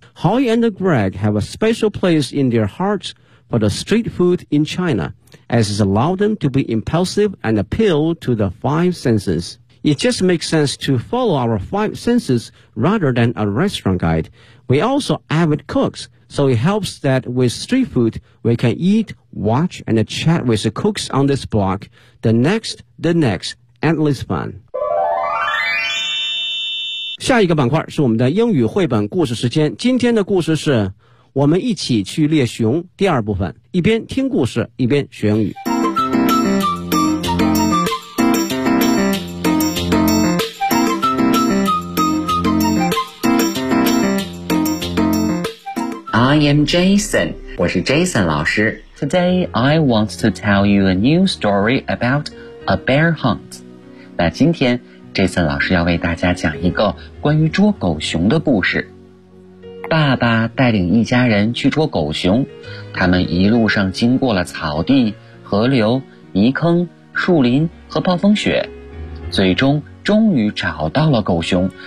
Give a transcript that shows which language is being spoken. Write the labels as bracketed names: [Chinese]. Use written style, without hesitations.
[English] Howie and Greg have a special place in their hearts for the street food in China, as it allowed them to be impulsive and appeal to the five senses. It just makes sense to follow our five senses rather than a restaurant guide. We also avid cooks,So it helps that with street food, we can eat, watch, and chat with the cooks on this block. The next, endless fun. [Chinese] 下一个板块是我们的英语绘本故事时间。今天的故事是我们一起去猎熊第二部分。一边听故事，一边学英语。 [English] I am Jason. [Chinese] 我是 Jason 老师。 [English] Today, I want to tell you a new story about a bear hunt. [Chinese] 那今天 Jason 老师要为大家讲一个关于捉狗熊的故事。爸爸带领一家人去捉狗熊，他们一路上经过了草地、河流、泥坑、树林和暴风雪，最终终于找到了狗熊。